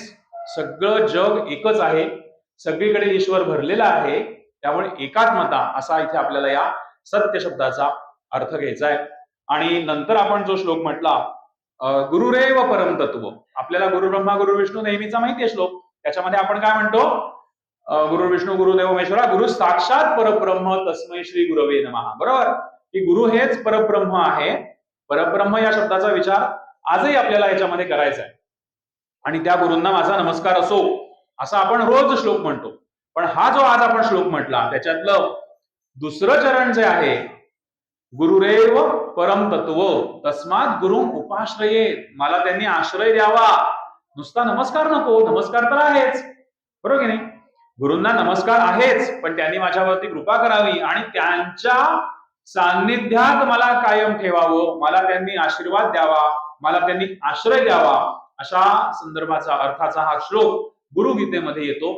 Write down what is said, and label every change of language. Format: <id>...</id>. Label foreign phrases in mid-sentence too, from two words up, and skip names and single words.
<mr>सगळं जग एकच आहे, सगळीकडे ईश्वर भरलेला आहे. त्यामुळे एकात्मता असा इथे आपल्याला या सत्य शब्दाचा अर्थ घ्यायचा आहे. आणि नंतर आपण जो श्लोक म्हटला,</mr> <sa>गुरुरेव परम तत्व.</sa> <mr>आपल्याला</mr> <sa>गुरु ब्रह्मा गुरु विष्णू</sa> <mr>नेहमीचा माहिती आहे श्लोक. त्याच्यामध्ये आपण काय म्हणतो?</mr> <sa>गुरु विष्णू गुरुदेव महेश्वरा, गुरु साक्षात परब्रह्म तस्मै श्री गुरवे नमः.</sa> <mr>बरोबर? की गुरु हेच परब्रह्म आहे. परब्रह्म या शब्दाचा विचार आजही आपल्याला याच्यामध्ये करायचा आहे. आणि त्या गुरूंना माझा नमस्कार असो, असा आपण रोज श्लोक म्हणतो. पण हा जो आज आपण श्लोक म्हटला त्याच्यातलं दुसरं चरण जे आहे,</mr> <sa>गुरुरेव परम तत्व तस्मात गुरु उपाश्रये.</sa> <mr>मला त्यांनी आश्रय द्यावा. नुसता नमस्कार नको, नमस्कार तर आहेच. बरोबर की नाही? गुरूंना नमस्कार आहेच, पण त्यांनी माझ्यावरती कृपा करावी आणि त्यांच्या सान्निध्यात मला कायम ठेवावं, मला त्यांनी आशीर्वाद द्यावा, मला त्यांनी आश्रय द्यावा, अशा संदर्भाचा अर्थाचा हा श्लोक गुरुगीतेमध्ये येतो.</mr>